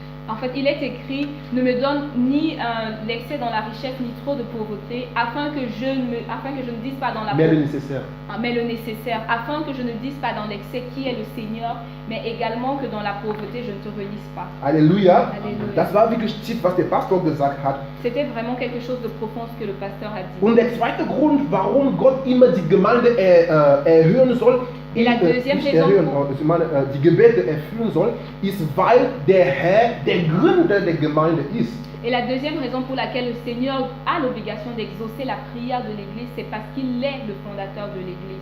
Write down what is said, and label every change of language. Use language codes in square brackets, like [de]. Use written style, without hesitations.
[fr] En fait, il est écrit, ne me donne ni l'excès dans la richesse, ni trop de pauvreté, afin que je ne dise pas dans la Mais le nécessaire. Mais le nécessaire, afin que je ne dise pas dans l'excès qui est le Seigneur, mais également que dans la pauvreté, je ne te renonce pas. Alléluia. Alléluia. [de] Das war wirklich tief, was der Pastor gesagt hat. [fr] C'était vraiment quelque chose de profond ce que le pasteur a dit. [de] Und der zweite Grund, warum Gott immer die Gemeinde erhöhen soll, [fr] Et la deuxième raison [de] die Gebete erfüllen soll, ist, weil der Herr der Gründer der Gemeinde ist. [fr] Et la deuxième raison pour laquelle le Seigneur a l'obligation d'exaucer la prière de l'Église, c'est parce qu'il est le fondateur de l'Église.